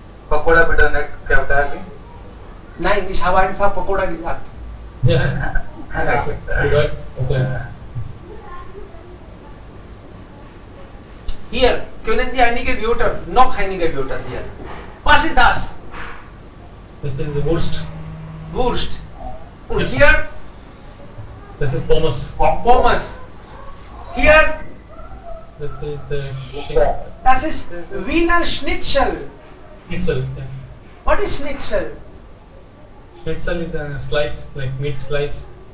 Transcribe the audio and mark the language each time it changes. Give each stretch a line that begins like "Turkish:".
Hindi: पकोड़ा बिटरनेट क्या होता है अभी?
German: Nein, ich habe einfach Pakoda gesagt.
English: Yeah. You got okay.
German: Hier können Sie einige Wörter, noch einige Wörter hier. Was ist das?
English: This is the Wurst.
German: Wurst. Und hier
English: This is Pommes.
German: Pommes. Hier,
English: This is
German: das ist Wiener Schnitzel. Schnitzel. Yeah.
English: What is Schnitzel? Schnitzel is a slice, like meat slice.